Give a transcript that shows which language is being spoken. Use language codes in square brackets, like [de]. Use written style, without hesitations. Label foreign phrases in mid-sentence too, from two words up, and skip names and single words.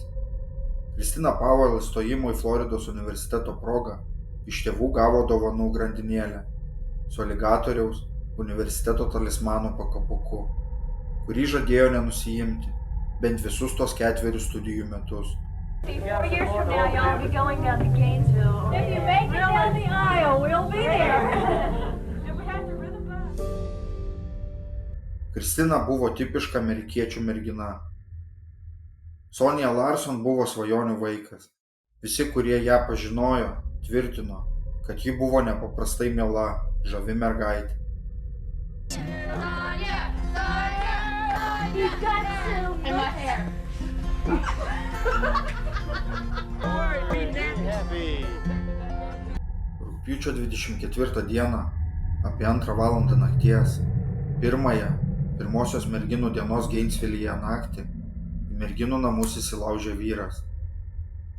[lt] Kristina Powell įstojimo į Floridos universiteto progą iš tėvų gavo dovanų grandinėlę su aligatoriaus universiteto talismano pakabuku, kurį žadėjo nenusiimti bent visus tos 4 studijų metus. [en] 4 years from now, y'all be going down to Gainesville. If you make it down the aisle, we'll be there. And we have to rhythm back. [lt] Kristina buvo tipiška amerikiečių mergina. Sonja Larson buvo svajonių vaikas. Visi, kurie ją pažinojo, tvirtino, kad ji buvo nepaprastai miela, žavi mergaitė. [en] You got silver hair. [lt] Rugpjūčio 24 dieną, apie 2 valandą nakties, pirmosios merginų dienos Gainesvilyje naktį, į merginų namus įsilaužė vyras.